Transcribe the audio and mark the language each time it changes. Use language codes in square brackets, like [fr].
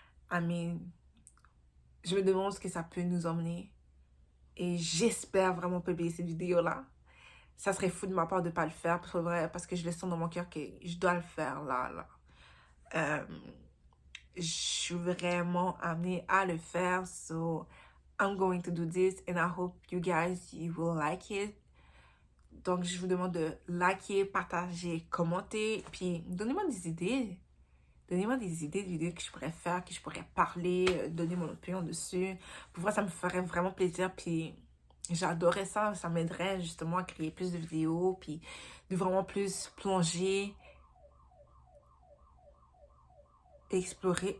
[en] I mean, [fr] je me demande ce que ça peut nous emmener. Et j'espère vraiment publier cette vidéo-là. Ça serait fou de ma part de ne pas le faire, parce que je le sens dans mon cœur que je dois le faire là. Je suis vraiment amenée à le faire. [en] So, I'm going to do this and I hope you guys, you will like it. [fr] Donc, je vous demande de liker, partager, commenter, puis donnez-moi des idées. Donnez-moi des idées de vidéos que je pourrais faire, que je pourrais parler, donner mon opinion dessus. Pour moi, ça me ferait vraiment plaisir, puis j'adorais ça. Ça m'aiderait justement à créer plus de vidéos, puis de vraiment plus plonger, explorer.